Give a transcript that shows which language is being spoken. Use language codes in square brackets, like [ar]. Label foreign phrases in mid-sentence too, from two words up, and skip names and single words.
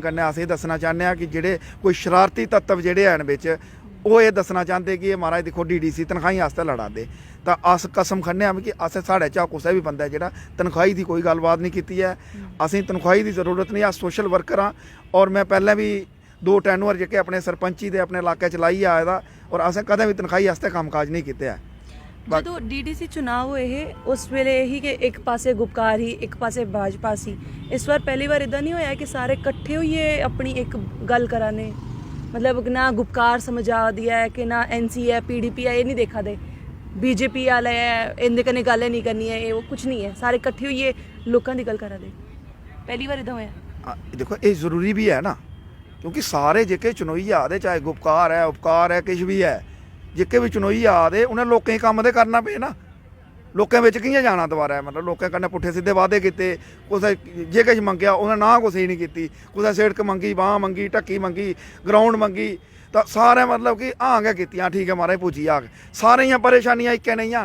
[doi] कन्नै अस एह् दस्सना चाह्न्ने आं कि जेह्ड़े कोई शरारती तत्व जेह्ड़े हैन बिच ओह् एह् दस्सना चाहते कि एह् महाराज दिक्खो DDC तनखाही आस्तै लड़ा दे तां अस कसम खन्ने आं कि असें साढ़े चा कुसै भी बंदे जेह्ड़ा तनखाही दी कोई गल्लबात नहीं कीती ऐ असेंगी तनखाही दी जरूरत नहीं अस सोशल वर्कर आं और मैं पैह्लें भी 2 टैनुअर जेह्के अपने सरपंची दे अपने इलाके च लाइयै आए दा और असें कदें भी तनखाही आस्तै कम्मकाज नहीं कीते ऐ [pa] ਜਦੋਂ DDC ਚੁਣਾਵ ਹੋਏ ਉਸ ਵੇਲੇ ਇਹੀ ਕਿ ਇੱਕ ਪਾਸੇ ਗੁਪਕਾਰ ਹੀ ਇੱਕ ਪਾਸੇ ਭਾਜਪਾ ਸੀ ਇਸ ਵਾਰ ਪਹਿਲੀ ਵਾਰ ਇਦਾਂ ਨਹੀਂ ਹੋਇਆ ਕਿ ਸਾਰੇ ਇਕੱਠੇ ਹੋਈਏ ਆਪਣੀ ਇੱਕ ਗੱਲ ਕਰਾਨੇ [doi] मतलब ना गुपकार समझ आ दिया है कि ना NC है PDP है ये नहीं देखा दे BJP वाले है इनके कन्नै गल नहीं करनी है ये वो कुछ नहीं है सारे इकट्ठे होइए लोगों की गल करा दे पहली बार इदा होया देखो ये जरूरी भी है ना क्योंकि सारे जेके चुनोई आदे चाहे गुपकार है उपकार है किश भी है जेके भी चुनोई आदे उन्हें लोकें कम्म ते करना पे ना लोकें बिच कि'यां जाना दोबारा मतलब लोकें कन्नै पुट्ठे सिद्धे वादे कीते कुसै जे किश मंगेआ उ'नें ना कुसै नहीं कीती कुसै सिड़क मंगी बांह मंगी ढक्की मंगी ग्राउंड मंगी तां सारे मतलब कि हां गै कीतियां ठीक है महाराज पुज्जी जाग सारे दियां परेशानियां इक्कै नहीं हन